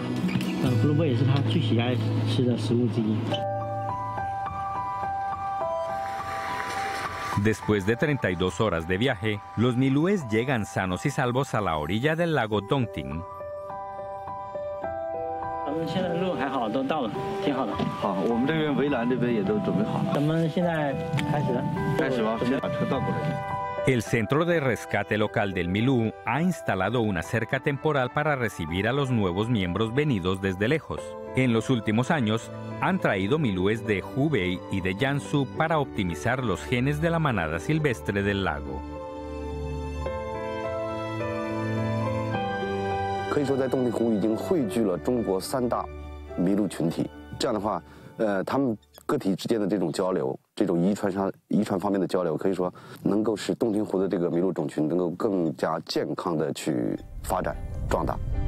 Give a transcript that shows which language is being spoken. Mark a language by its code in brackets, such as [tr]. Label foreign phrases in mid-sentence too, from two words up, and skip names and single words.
[zh] 胡萝卜也是他最喜爱吃的食物之一。 [es] Después de 32 horas de viaje, los milúes llegan sanos y salvos a la orilla del lago Dongting. [zh] 咱们现在路还好，都到了，挺好的。好，我们这边围栏这边也都准备好了。咱们现在开始了。开始吧，先把车倒过来。 [es] El Centro de Rescate Local del Milú ha instalado una cerca temporal para recibir a los nuevos miembros venidos desde lejos. En los últimos años, han traído milúes de Hubei y de Jiangsu para optimizar los genes de la manada silvestre del lago. [zh] 可以说，在洞庭湖已经汇聚了中国3大麋鹿群体。这样的话，他们个体之间的这种交流，这种遗传方面的交流，可以说能够使洞庭湖的这个麋鹿种群能够更加健康的去发展壮大。